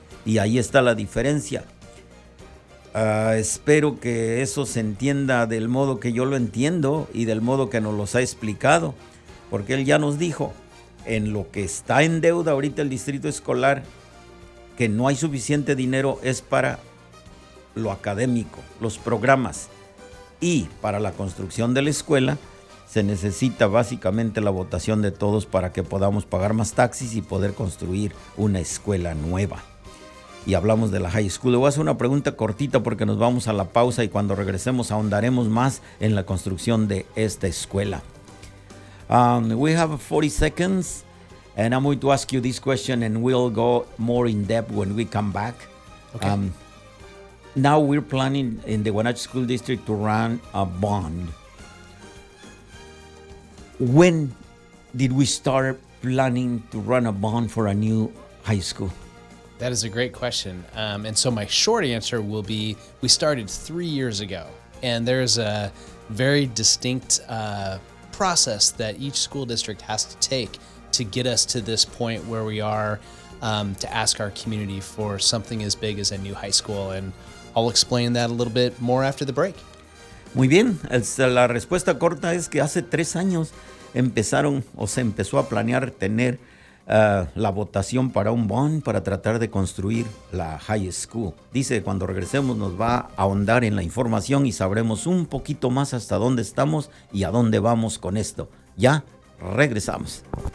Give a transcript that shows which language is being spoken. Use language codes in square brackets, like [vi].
[es] Y ahí está la diferencia. Espero que eso se entienda del modo que yo lo entiendo y del modo que nos los ha explicado, porque él ya nos dijo en lo que está en deuda ahorita el distrito escolar, que no hay suficiente dinero es para lo académico, los programas, y para la construcción de la escuela se necesita básicamente la votación de todos para que podamos pagar más taxis y poder construir una escuela nueva. Y hablamos de la high school. Le voy a hacer una pregunta cortita porque nos vamos a la pausa y cuando regresemos ahondaremos más en la construcción de esta escuela. [en] We have 40 seconds and I'm going to ask you this question and we'll go more in depth when we come back. Okay. Now we're planning in the Wenatchee School District to run a bond. When did we start planning to run a bond for a new high school? That is a great question. And so my short answer will be, we started 3 years ago. And there's a very distinct process that each school district has to take to get us to this point where we are to ask our community for something as big as a new high school. And I'll explain that a little bit more after the break. [es] Muy bien. La respuesta corta es que hace 3 años se empezó a planear tener la votación para un bond para tratar de construir la high school. Dice, cuando regresemos nos va a ahondar en la información y sabremos un poquito más hasta dónde estamos y a dónde vamos con esto. Ya regresamos.